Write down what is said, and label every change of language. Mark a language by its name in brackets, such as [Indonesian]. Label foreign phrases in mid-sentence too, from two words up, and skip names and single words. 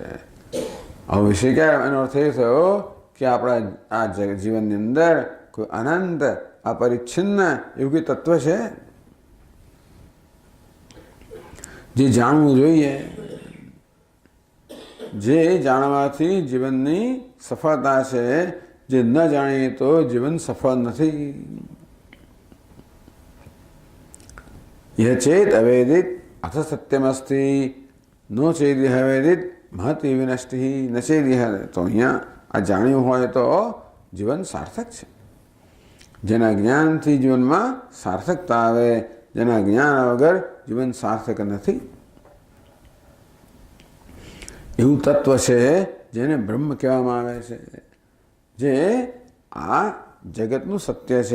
[Gujarati] આ વિષય ક્યારે એનો અર્થ એ થયો કે આપણા આ જીવનની અંદર કોઈ અનંત અપરિચ્છિન્ન એવું કોઈ તત્વ છે જે જાણવું જોઈએ, જે જાણવાથી જીવનની સફળતા છે. જે ન જાણીએ તો જીવન સફળ નથી. [Sanskrit] यह चेत अवेदित अथ सत्यमस्ति नो चेद अवेदित महति विनष्टि न चेद. [Gujarati] तो અહીંયા આ જાણ્યું હોય તો જીવન સાર્થક છે. જેના જ્ઞાનથી જીવનમાં સાર્થકતા આવે, જેના જ્ઞાન વગર જીવન સાર્થક નથી. એવું તત્વ છે જેને બ્રહ્મ કહેવામાં આવે છે, જે આ જગતનું સત્ય છે.